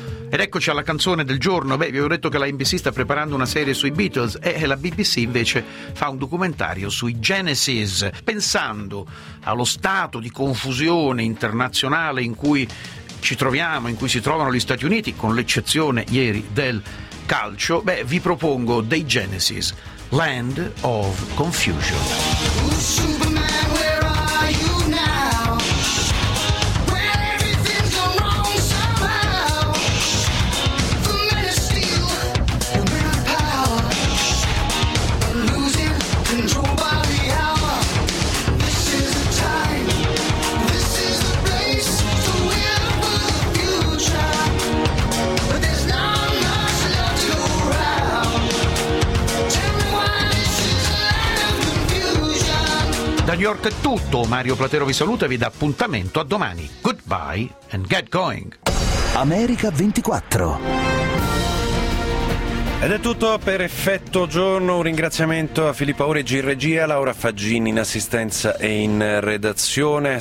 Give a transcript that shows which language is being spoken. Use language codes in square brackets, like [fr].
[it] Ed eccoci alla canzone del giorno. Beh, vi avevo detto che la NBC sta preparando una serie sui Beatles, e la BBC invece fa un documentario sui Genesis. Pensando allo stato di confusione internazionale in cui ci troviamo, in cui si trovano gli Stati Uniti, con l'eccezione ieri del calcio, beh, vi propongo dei Genesis. Land of Confusion. [en] Superman, where are you now? When everything's gone wrong somehow. The men of steel, the men of power. Losing control by the hour. This is the time, this is the place. The will for the future. But there's not much left to go around. [it] Da New York è tutto, Mario Platero vi saluta e vi dà appuntamento a domani. [en] Goodbye and get going. [it] America 24. Ed è tutto per Effetto Giorno. Un ringraziamento a Filippo Auregi in regia, Laura Faggini in assistenza e in redazione.